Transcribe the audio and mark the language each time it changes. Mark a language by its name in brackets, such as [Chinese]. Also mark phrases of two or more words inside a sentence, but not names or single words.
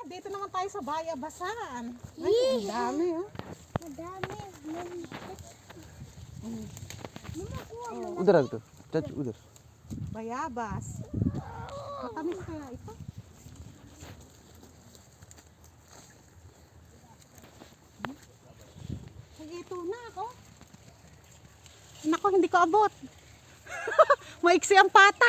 [Filipino] dito naman tayo sa Bayabasan. Ay, ang dami, oh. Madami. [Hindi] उधर रख दो चाचू उधर [Filipino] Bayabas. Matamis kaya ito? Ay, ito na ako. Nako, hindi ko abot. Maiksi ang pata.